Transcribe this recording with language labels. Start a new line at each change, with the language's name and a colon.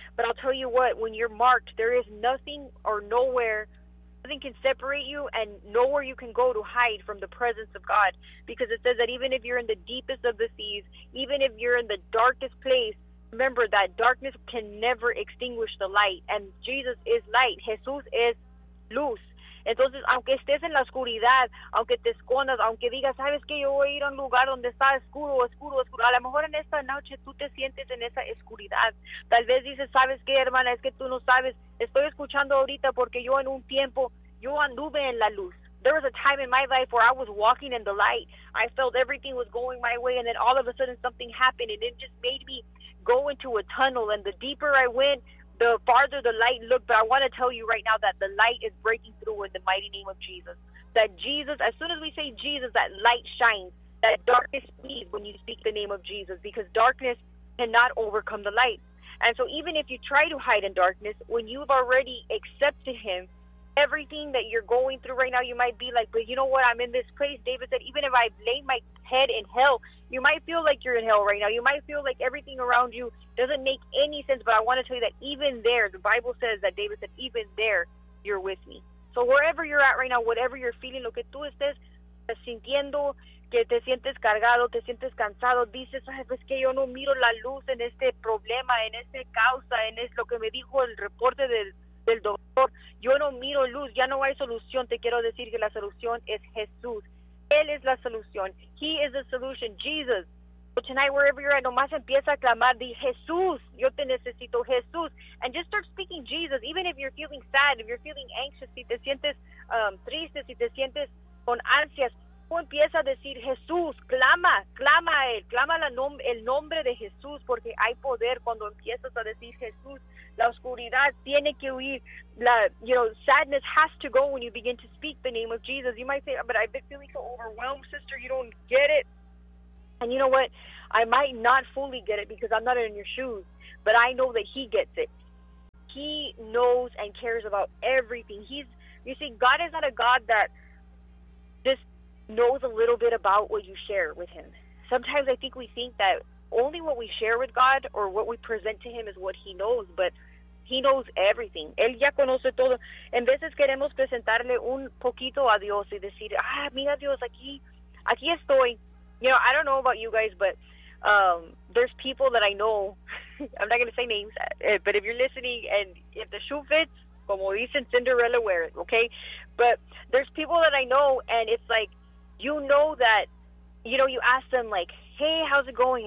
English: But I'll tell you what, when you're marked, there is nothing or nowhere, nothing can separate you and nowhere you can go to hide from the presence of God. Because it says that even if you're in the deepest of the seas, even if you're in the darkest place, remember that darkness can never extinguish the light. And Jesus is light.
Spanish: Jesús es luz. Entonces, aunque estés en la oscuridad, aunque te escondas, aunque digas, sabes que yo voy a ir a un lugar donde está oscuro, oscuro, oscuro, a lo mejor en esta noche tú te sientes en esa oscuridad. Tal vez dices, sabes qué, hermana, es que tú no sabes, estoy escuchando ahorita porque yo en un tiempo, yo anduve en la luz.
English: there was a time in my life where I was walking in the light. I felt everything was going my way, and then all of a sudden something happened, and it just made me go into a tunnel. And the deeper I went, the farther the light looked. But I want to tell you right now that the light is breaking through in the mighty name of Jesus. That Jesus, as soon as we say Jesus, that light shines. That darkness flees when you speak the name of Jesus, because darkness cannot overcome the light. And so even if you try to hide in darkness, when you've already accepted him, everything that you're going through right now, you might be like, but you know what? I'm in this place. David said, even if I lay my head in hell, you might feel like you're in hell right now. You might feel like everything around you doesn't make any sense. But I want to tell you that even there, the Bible says that David said, even there, you're with me. So wherever you're at right now, whatever you're feeling,
Spanish: lo que tú estés sintiendo, que te sientes cargado, te sientes cansado, dices, es que yo no miro la luz en este problema, en este causa, en es lo que me dijo el reporte del doctor, yo no miro luz, ya no hay solución. Te quiero decir que la solución es Jesús. Él es la solución.
English: He is the solution, Jesus. So tonight, wherever you're at,
Spanish: nomás empieza a clamar, di Jesús, yo te necesito, Jesús.
English: And just start speaking Jesus, even if you're feeling sad, if you're feeling anxious,
Spanish: si te sientes triste, si te sientes con ansias, tú empieza a decir Jesús, clama a Él, clama el nombre de Jesús, porque hay poder cuando empiezas a decir Jesús. La oscuridad tiene que huir.
English: La, you know, sadness has to go when you begin to speak the name of Jesus. You might say, but I've been feeling so overwhelmed, sister. You don't get it. And you know what? I might not fully get it because I'm not in your shoes, but I know that He gets it. He knows and cares about everything. You see, God is not a God that just knows a little bit about what you share with Him. Sometimes I think we think that only what we share with God or what we present to Him is what He knows, but He knows everything.
Spanish: Él ya conoce todo. En veces queremos presentarle un poquito a Dios y decir, ah, mira Dios, aquí estoy.
English: You know, I don't know about you guys, but there's people that I know. I'm not going to say names, but if you're listening and if the shoe fits,
Spanish: como dicen,
English: Cinderella, wear it, okay? But there's people that I know, and it's like, you know that, you know, you ask them like, hey, how's it going?